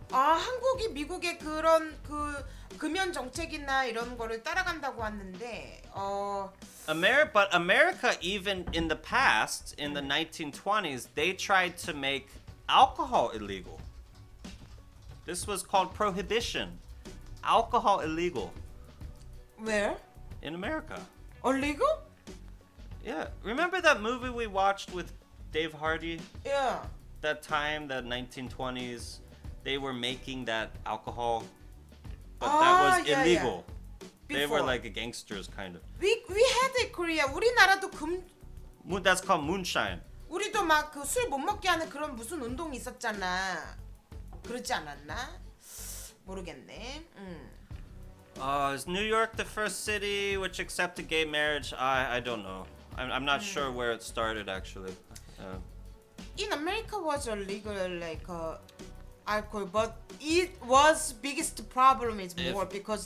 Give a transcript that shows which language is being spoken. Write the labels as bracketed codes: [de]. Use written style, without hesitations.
[ko] 한국이 미국의 그런 그 금연 정책이나 이런 거를 따라간다고 하는데 [en] But America, even in the past, in the 1920s, they tried to make alcohol illegal. This was called prohibition. Alcohol illegal where? in America. illegal? Yeah. Remember that movie we watched with Dave Hardy? Yeah. That time, the 1920s, they were making that alcohol, but that was yeah, illegal. yeah. They were Before. like gangsters, kind of. We had it Korea. [ko] 우리나라도 [en] That's called moonshine. [ko] 우리도 막 그 술 못 먹게 하는 그런 무슨 운동이 있었잖아. 그렇지 않았나? 모르겠네. [en] Is New York the first city which accepted gay marriage? I don't know. I'm not sure where it started actually. in America was illegal like alcohol, but it was biggest problem is more because